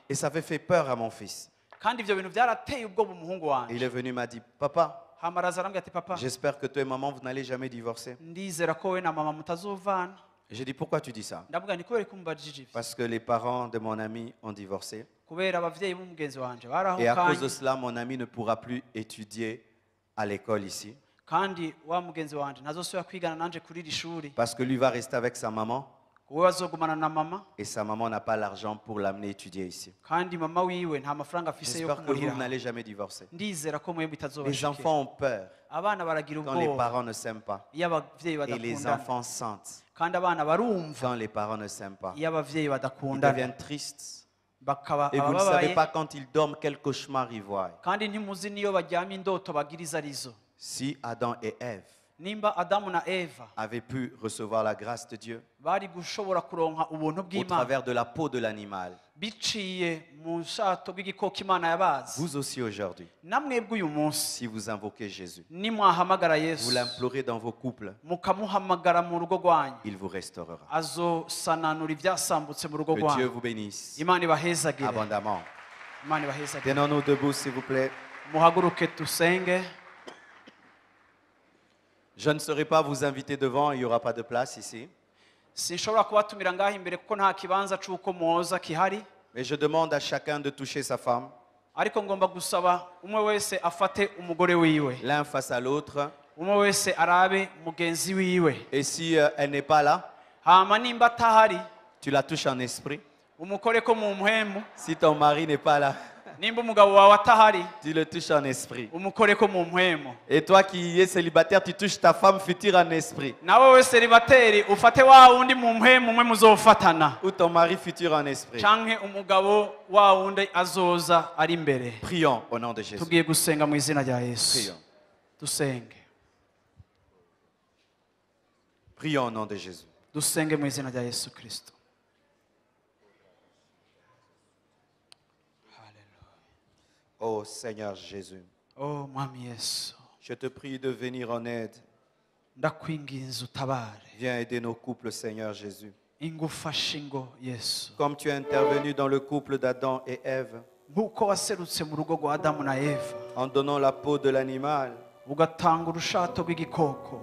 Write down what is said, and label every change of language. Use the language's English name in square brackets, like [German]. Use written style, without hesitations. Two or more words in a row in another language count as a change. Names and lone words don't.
[French] Et ça avait fait peur à mon fils. [Rundi] kandi ivyo bintu byarateye ubwoba umuhungu [French] Et il [Rundi] wanje. [French] est venu, m'a dit, papa, [Rundi] Hama araza arambwira ati papa, [French] j'espère que toi et maman, vous n'allez jamais divorcer. [Rundi] ndizera ko we na mama mutazovana. [French] J'ai dit, pourquoi tu dis ça? [Rundi] Ndavuga ni kubera ko mumbajije ivyo, [French] Parce que les parents de mon ami ont divorcé. [Rundi] kubera abavyeyi b'umugenzi wanje [French] Et à cause de [Rundi] barahukanye, [French] cela, mon ami ne pourra plus étudier à l'école ici. [Rundi] kandi wa mugenzi wanje ntazosubira kwigana nanje kuri iri shuri, [French] Parce que lui va rester avec sa maman. [Rundi] we bazogumana na mama, [French] Et sa maman n'a pas l'argent pour l'amener étudier ici. [Rundi] kandi mama wiwe nta mafaranga afise yo [French] J'espère que vous [Rundi] kumurira. [French] n'allez jamais divorcer. [Rundi] Ndizera ko mwebwe [French] Les [Rundi] bitazobashikira. [French] enfants ont peur [Rundi] Abana baragira [French] quand les [Rundi] ubwoba [French] parents ne s'aiment pas. [Rundi] iyo abavyeyi [French] Et les [Rundi] badakundana, [French] enfants sentent [Rundi] kandi abana barumva [French] quand les parents ne s'aiment pas. [Rundi] iyo abavyeyi [French] Ils [Rundi] badakundana, [French] deviennent tristes. [Rundi] bakaba [French] Et vous ne savez [Rundi] abababaye, [French] pas quand ils dorment quel cauchemar ils voient. [Rundi] kandi ntimuzi niyo baryamye indoto bagiriza arizo. [French] Si Adam et Ève [Rundi] Nimba Adamu na Eva [French] avaient pu recevoir la grâce de Dieu [Rundi] bari gushobora kuronka ubuntu [French] au [Rundi] bw'Imana [French] travers de la peau de l'animal, [Rundi] biciye mu shato bw'igikoko Imana yabazi, [French] vous aussi aujourd'hui, [Rundi] namwebwe uyu munsi [French] si vous invoquez Jésus, [Rundi] nimwahamagara [French] vous [Rundi] Yesu [French] l'implorez dans vos couples, [Rundi] mukamuhamagara mu rugo rwanyu, [French] il vous restaurera. [Rundi] azosananura ivyasambutse mu rugo [French] Que Dieu [Rundi] rwanyu. [French] vous bénisse [Rundi] Imana ibahezagire, [French] abondamment. [Rundi] Imana ibahezagire. [French] Tenons-nous debout, s'il vous plaît. [Rundi] Muhaguruke tusenge. [French] Je ne saurais pas vous inviter devant, il n'y aura pas de place ici. [Rundi] Sinshobora kubatumira ngaho imbere kuko nta kibanza c'uko mwoza kihari, [French] Mais je demande à chacun de toucher sa femme, [Rundi] ariko ngomba gusaba umwe wese afate umugore wiwe, [French] l'un face à l'autre. [Rundi] umwe wese arabe mugenzi wiwe. [French] Et si elle n'est pas là, [Rundi] Hama nimba atahari [French] tu la touches en esprit. [Rundi] umukoreko mu mpwemu, [French] Si ton mari n'est pas là, [Rundi] nimba umugabo wawe atahari [French] tu le touches en esprit. [Rundi] umukoreko mu mpwemu. [French] Et toi qui es célibataire, tu touches ta femme future en esprit. [Rundi] Nawe we seribateri ufate wa wundi mu mpwemu umwe muzofatana, [French] Ou ton mari futur en esprit. [Rundi] canke umugabo wa wundi azoza ari imbere. [French] Prions au nom de Jésus. [Rundi] Tugiye gusenga mu izina rya Yesu. [French] Prions. [Rundi] Dusenge. [French] Prions au nom de Jésus. [Rundi] Dusenge mu izina rya Yesu Kristo. [French] Oh Seigneur Jésus, [Rundi] Oh mwami Yesu, [French] je te prie de venir en aide. [Rundi] ndakwinginze utabare, [French] Viens aider nos couples, Seigneur Jésus. [Rundi] ingufashe ingo Yesu, [French] Comme tu es intervenu dans le couple d'Adam et Ève, [Rundi] nk'uko waserutse mu rugo rwa Adamu na Eva [French] en donnant la peau de l'animal, [Rundi] ugatanga urushato rw'igikoko,